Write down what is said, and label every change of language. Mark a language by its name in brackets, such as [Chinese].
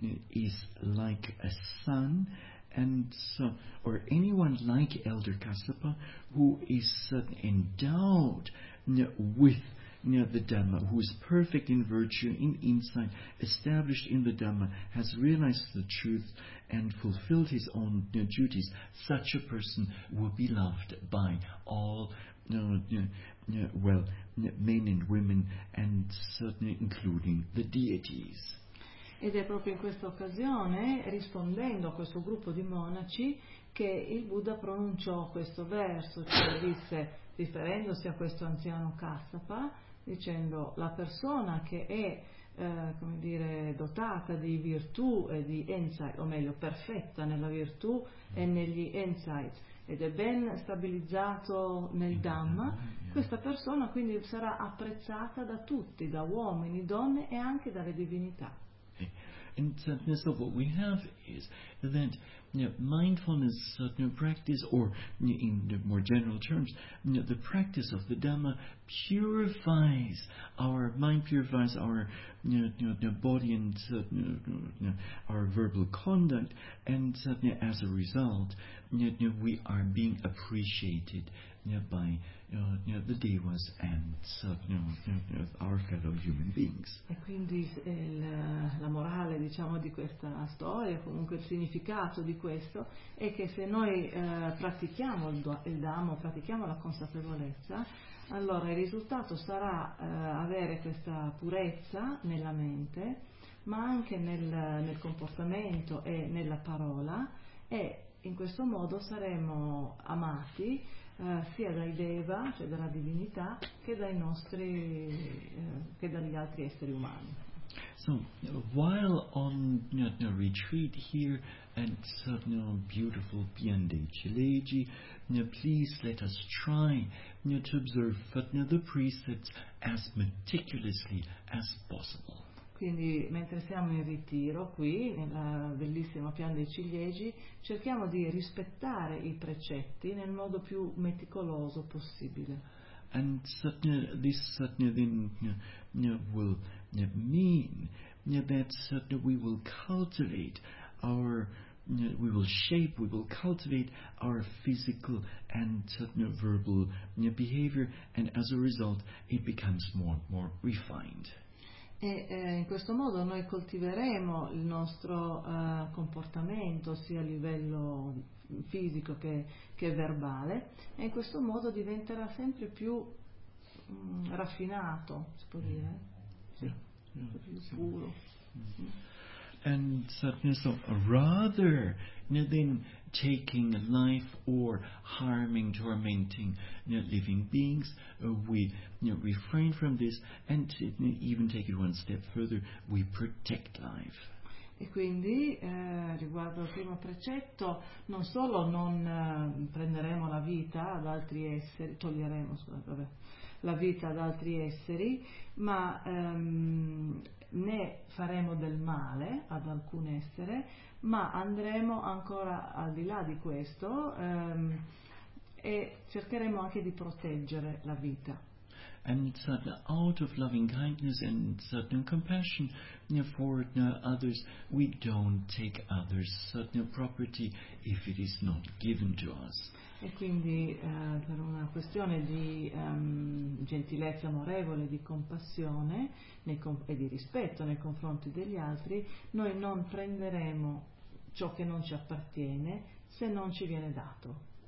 [English] is like a son, and so, or anyone like Elder Kassapa who is endowed with the Dhamma, who is perfect in virtue, in insight, established in the Dhamma, has realized the truth and fulfilled his own duties, such a person will be loved by all men and women, and certainly including the deities. [Italian] Ed è proprio in questa occasione, rispondendo a questo gruppo di monaci, che il Buddha pronunciò questo verso, cioè disse, riferendosi a questo anziano Kassapa, dicendo: la persona che è come dire, dotata di virtù e di insight, o meglio, perfetta nella virtù e negli insights, ed è ben stabilizzato nel Dhamma, questa persona quindi sarà apprezzata da tutti, da uomini, donne e anche dalle divinità. [English] And so what we have is that mindfulness practice, or in more general terms, the practice of the Dhamma purifies our mind, purifies our body and our verbal conduct, and as a result, we are being appreciated by the devas and our fellow human beings. [Italian] E quindi la morale, diciamo, di questa storia, comunque il significato di questo, è che se noi pratichiamo il Dhamma, pratichiamo la consapevolezza, allora il risultato sarà avere questa purezza nella mente, ma anche nel comportamento e nella parola, e in questo modo saremo amati sia dai Deva, cioè dalla divinità, che dai nostri, che dagli altri esseri umani. [English] So, while on retreat here and certain beautiful Piande Chileji, please let us try to observe the precepts as meticulously as possible. [Italian] Quindi, mentre siamo in ritiro qui, nella bellissima Piana dei Ciliegi, cerchiamo di rispettare i precetti nel modo più meticoloso possibile. [English] And this then will mean that we will cultivate our, we will shape, we will cultivate our physical and verbal behavior, and as a result it becomes more and more refined. [Italian] E in questo modo noi coltiveremo il nostro comportamento, sia a livello fisico che verbale, e in questo modo diventerà sempre più raffinato, si può dire, puro. [English] And so rather than taking life or harming, tormenting living beings, we refrain from this, and to even take it one step further, we protect life. [Italian] E quindi riguardo al primo precetto, non solo non prenderemo la vita ad altri esseri, toglieremo, scusate, vabbè, la vita ad altri esseri, ma né faremo del male ad alcun essere, ma andremo ancora al di là di questo e cercheremo anche di proteggere la vita. [English] And out of loving kindness and compassion for others, we don't take others' property if it is not given to us. [Italian] E quindi per una questione di gentilezza amorevole, di compassione e di rispetto nei confronti degli altri, noi non prenderemo ciò che non ci appartiene se non ci viene dato.